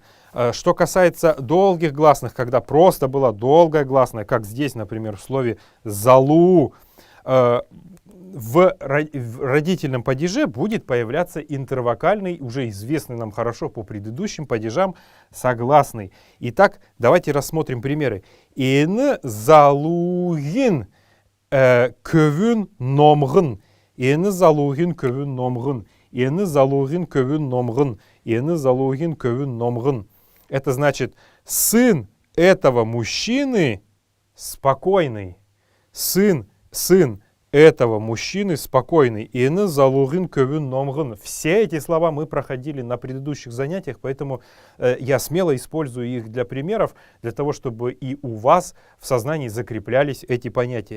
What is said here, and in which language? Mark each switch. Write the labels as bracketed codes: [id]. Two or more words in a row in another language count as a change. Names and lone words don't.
[ru] Что касается долгих гласных, когда просто была долгая гласная, как здесь, например, в слове «залу», в родительном падеже будет появляться интервокальный, уже известный нам хорошо по предыдущим падежам, согласный. Итак, давайте рассмотрим примеры. [xal] «Ин залугин көвүн номгын». «Ин залугин көвүн номгын». «Ин залугин көвүн номгын». «Ин залугин көвүн номгын». [ru] Это значит, сын этого мужчины спокойный. Сын этого мужчины спокойный. [xal] Ины залугин көвүн номгын. [ru] Все эти слова мы проходили на предыдущих занятиях, поэтому я смело использую их для примеров, для того, чтобы и у вас в сознании закреплялись эти понятия.